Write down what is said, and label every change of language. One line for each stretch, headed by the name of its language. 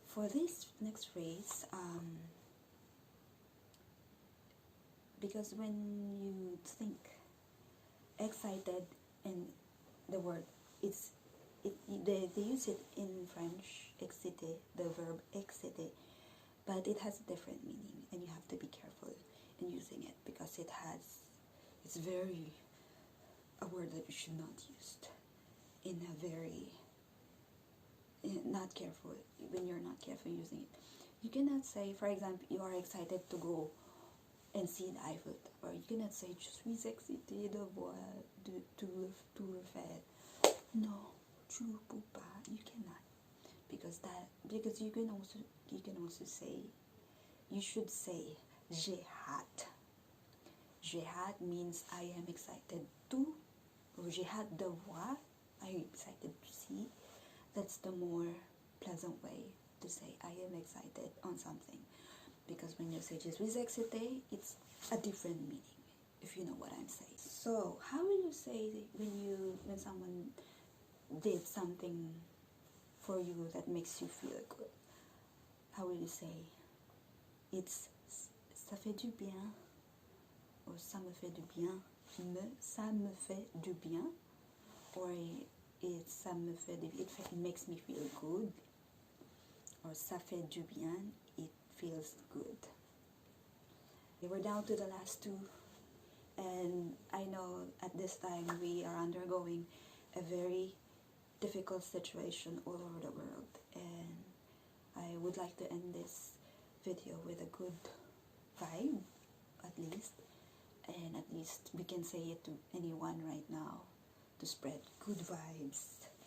English: For this next phrase, because when you think excited and the word, they use it in French, exciter, the verb exciter, but it has a different meaning, and you have to be careful in using it because it's very a word that you should not use in a very not careful, when you're not careful using it. You cannot say, for example, you are excited to go and see the Eiffel Tower.
French: You cannot say, je suis excité de voir tout le faire. No, tu ne peux pas.
English: You cannot, because you can also say, you should say j'ai hâte. J'ai hâte means I am excited to, or j'ai hâte de voir, I am excited to see. That's the more pleasant way to say I am excited on something. Because when you say je suis excité, it's a different meaning, if you know what I'm saying. So how will you say when someone did something for you that makes you feel good?
French: How will you say it's ça fait du bien, or ça me fait du bien, ça me fait du bien, or ça me fait du bien, it makes me feel good, or ça fait du bien, it feels good.
English: We're down to the last two, and I know at this time we are undergoing a very difficult situation all over the world, and I would like to end this video with a good vibe, at least, and at least we can say it to anyone right now to spread good vibes.